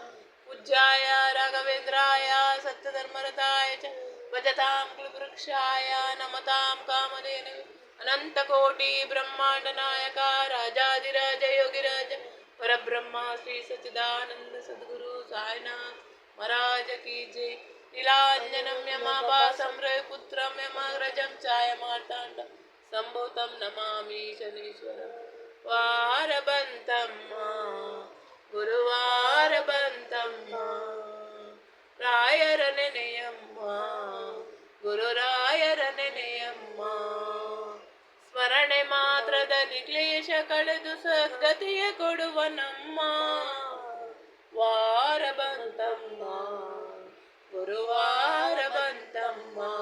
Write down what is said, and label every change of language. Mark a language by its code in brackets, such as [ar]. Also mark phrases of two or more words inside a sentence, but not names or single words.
[sa] पूज्याय राघवेन्द्राय सत्यधर्मरताय च भजतां कुलवृक्षाय नमतां कामधेनवे अनंतकोटि ब्रह्मांड नायक राजाधिराज योगिराज परब्रह्मा श्री सच्चिदानंद सद्गुरु साईनाथ [hi] महाराज की जय। [sa] नीलांजनं यमाभासं रविपुत्रं यमग्रजं छायामार्ताण्डं सम्भूतं नमामि शनीश्वरं वारबन्तं [kn] गुरुवारबन्तम् ರಾಯರನೆನೆಯಮ್ಮ ಗುರುರಾಯರನೆನೆಯಮ್ಮ ಸ್ಮರಣೆ ಮಾತ್ರದಲ್ಲಿ ಕ್ಲೇಶ ಕಳೆದು ಸದ್ಗತಿಯ ಕೊಡುವ ನಮ್ಮ ವಾರ ಬಂತಮ್ಮ ಗುರುವಾರ ಬಂತಮ್ಮ